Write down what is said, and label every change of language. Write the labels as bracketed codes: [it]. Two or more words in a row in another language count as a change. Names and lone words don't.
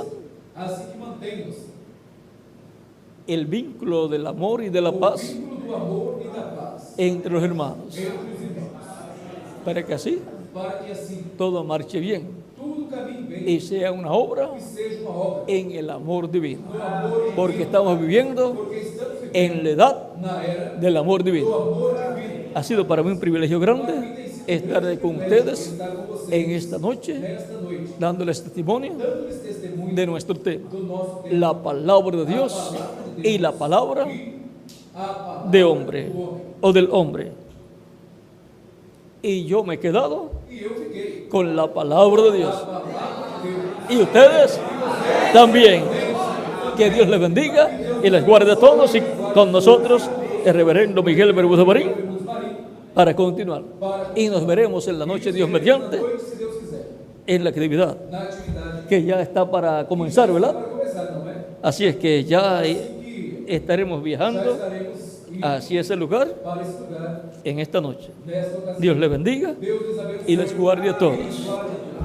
[pt] Assim que mantemos [es] el vínculo del amor y de la [pt] o [es] paz [pt] vínculo do amor e da paz [es] entre los hermanos, [pt] entre os irmãos, [es] para que así [pt] para que assim [es] todo marche bien [pt] tudo caminhe bem [es] y sea una obra [pt] e seja uma obra [es] en el amor divino, [pt] do amor divino, [es] porque estamos viviendo [pt] porque estamos vivendo [es] en la edad [pt] na era [es] del amor [pt] do [es] divino. [pt] amor divino. [es] Ha sido para mí un privilegio grande estar con ustedes [pt] Estar com vocês [es] en esta noche, [pt] nesta noite, [es] dándoles testimonio [pt] dando-lhes testemunho [es] de nuestro tema, [pt] do nosso tempo, [es] la palabra de Dios y la palabra [pt] a palavra [es] de hombre [pt] do homem. [es] o del hombre. Y yo me he quedado [pt] E eu fiquei [es] con la palabra de Dios. [pt] a palavra de Deus. [es] Y ustedes también. Que Dios les bendiga y les guarde a todos, y con nosotros el reverendo Miguel Bermúdez Marín para continuar. Y nos veremos en la noche, Dios mediante, [pt] Hoje, se Deus quiser, [es] en la actividad [pt] na atividade [es] que ya está para comenzar, ¿verdad? [pt] para começar, não é? [es] Así es que ya [pt] Que [es] estaremos [pt] já [es] viajando [pt] estaremos indo [es] hacia ese lugar [pt] para esse lugar [es] en esta noche. [pt] nesta ocasião. [es] Dios les bendiga [pt] Deus les abençoe [es] y les guarde a todos. [pt] guarde a